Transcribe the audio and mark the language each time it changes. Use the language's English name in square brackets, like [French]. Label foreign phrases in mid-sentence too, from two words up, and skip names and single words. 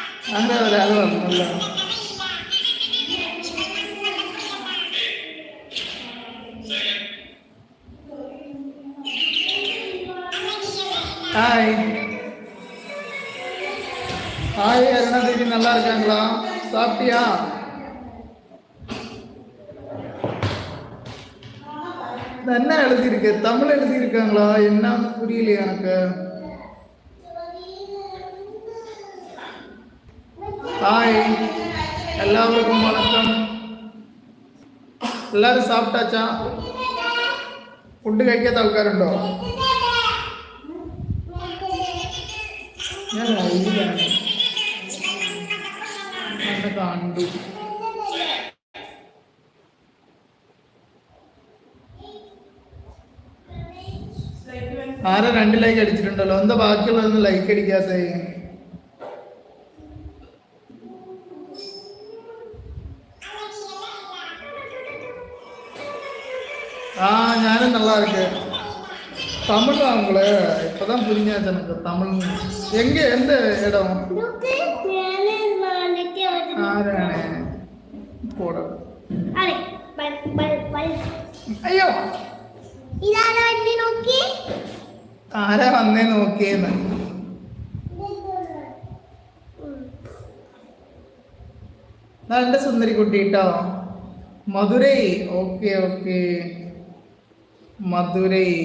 [Malayalam] അങ്ങനെ ഒരാൾ വന്നല്ലോ. [Tamil] ஹாய் ஹாய் அருணாதேவி, நல்லா இருக்காங்களா? சாப்பிட்டியா? என்ன எழுதியிருக்கு? தமிழ் எழுதியிருக்காங்களா? என்னன்னு புரியலையே எனக்கு. ஹாய், எல்லாருக்கும் வணக்கம். [Malayalam] എല്ലാവരും സാപ്പിട്ടാച്ചാ? ഫുഡ് കഴിക്കാത്ത ആൾക്കാരുണ്ടോ? ഞാൻ ലൈവിലാണ് കണ്ടു. ആരെ 2 ലൈക്ക് അടിച്ചിട്ടുണ്ടല്ലോ, എന്താ ബാക്കിയുള്ളതൊന്നും ലൈക്ക് അടിക്കാത്ത? [Tamil] ഞാനും நல்லா இருக்கேன். தமிழ் அவங்களே இப்பதான் புரிஞ்சாச்சு எனக்கு தமிழ். எங்க எந்த இடம்? [Malayalam] போட അയ്യോ ആരാ വന്നേ നോക്കിയെന്ന്. എന്റെ സുന്ദരി കുട്ടി കേട്ടോ. മധുരൈ. ഓക്കെ ഓക്കെ, മധുരൈ.